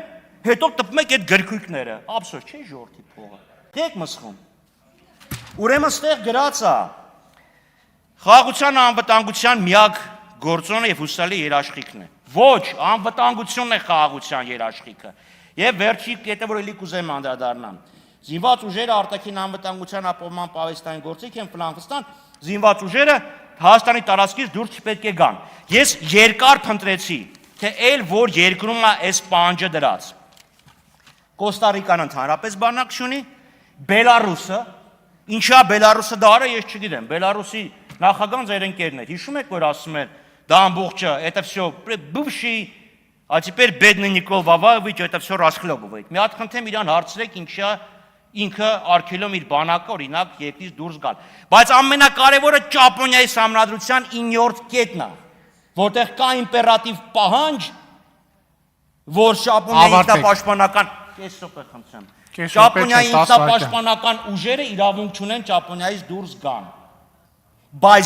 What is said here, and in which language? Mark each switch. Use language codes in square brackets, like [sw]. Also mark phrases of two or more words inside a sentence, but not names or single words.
[hy] հետո տպում եք այդ գրքույկները։ Ափսոս չի ժողովրդի փողը։ Դեք մսխում։ Ուրեմն ստեղ գրած է խաղաղության անվտանգության միակ գործոնը եւ հուսալի երաշխիքն է։ Ոչ, անվտանգությունն է խաղաղության երաշխիքը։ Եվ վերջի կետը, որ էլի կուզեմ անդրադառնամ։ Զինված ուժերը արտաքին անվտանգության ապահովման պահեստային գործիք են ֆլանքստան, զինված ուժերը Հայաստանի տարածքից դուրս չպետք է գան։ Ես երկար փնտրեցի, թե այլ որ երկրում է այս պահանջը դրած։ Կոստարիկան ընդհանրապես բանակ չունի, Բելարուսը, ինչա Բելարուսը դա արա, ես չգիտեմ, Բելարուսի նախագահան ձեր ընկերն էր, հիշում եք, որ ասում էր, դա ամբողջը, [ru] это всё бывший, а теперь бедный Никол Ваваевич, это всё расхлебывает։ [hy] Մի հատ խնդրեմ իրան հարցրեք, ինչա ինքը արգելում իր բանակը օրինակ երկրից դուրս գալ։ Բայց ամենակարևորը Ճապոնիայի համանդրության 9-րդ կետն է, որտեղ կա իմպերատիվ պահանջ, որ Ճապոնիայի ինքնապաշտպանական Ճապոնիայի ինքնապաշտպանական ուժերը իրավունք չունեն Ճապոնիայից դուրս գան։ Բայց